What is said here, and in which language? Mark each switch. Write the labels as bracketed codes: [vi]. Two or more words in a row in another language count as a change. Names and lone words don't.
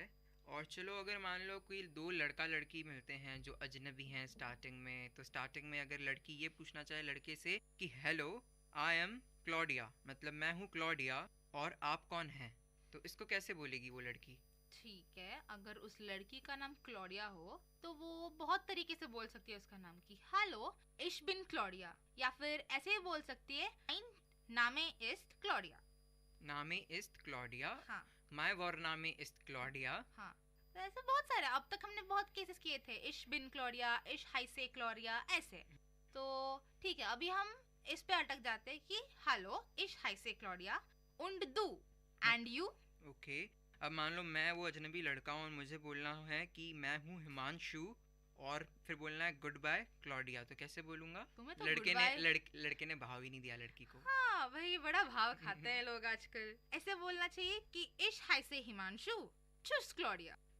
[hi] और चलो अगर मान लो कोई दो लड़का लड़की मिलते हैं जो अजनबी हैं स्टार्टिंग में, तो स्टार्टिंग में अगर लड़की ये पूछना चाहे लड़के से कि [en] hello I am Claudia, [hi] मतलब मैं हूँ क्लॉडिया और आप कौन हैं, तो इसको कैसे बोलेगी वो लड़की? ठीक है, अगर उस लड़की का नाम क्लॉडिया हो तो वो बहुत तरीके से बोल सकती है उसका नाम कि [de] hallo ich bin Claudia, [hi] या फिर ऐसे ही बोल सकती है [de] mein Name ist Claudia. Name ist Claudia. [hi] हाँ. [de] mein Vorname ist Claudia. [hi] हाँ, तो ऐसे बहुत सारे अब तक हमने बहुत केसेस किए थे. [de] ich bin Claudia, ich heiße Claudia, ऐसे. [hi] तो ठीक है, अभी हम इस पे अटक जाते हैं कि [de] hallo ich heiße Claudia und du [en] and you. [hi] ओके. अब मान लो मैं वो अजनबी लड़का हूँ और मुझे बोलना है कि मैं हूँ हिमांशु, और फिर बोलना है [en] good bye Claudia, [hi] तो कैसे बोलूंगा? तुम्हें तो लड़के ने भाव ही नहीं दिया लड़की को. हाँ भाई, बड़ा भाव खाते हैं लोग आजकल. ऐसे बोलना चाहिए कि [de] ich heiße Himanshu tschüss Claudia.